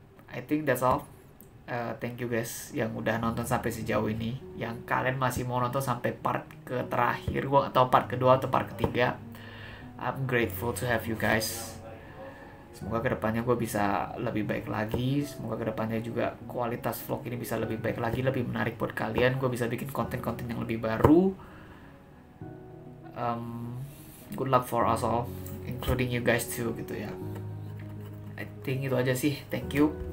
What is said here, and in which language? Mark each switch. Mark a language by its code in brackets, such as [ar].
[en] I think that's all. Thank you guys [id] yang udah nonton sampai sejauh ini. Yang kalian masih mau nonton sampai part ke terakhir, gue nggak tahu part kedua atau part ketiga. [en] I'm grateful to have you guys. [id] Semoga kedepannya gue bisa lebih baik lagi. Semoga kedepannya juga kualitas vlog ini bisa lebih baik lagi, lebih menarik buat kalian. Gue bisa bikin konten-konten yang lebih baru. [en] Good luck for us all, including you guys too [id] gitu ya. [en] I think [id] itu aja sih. [en] Thank you.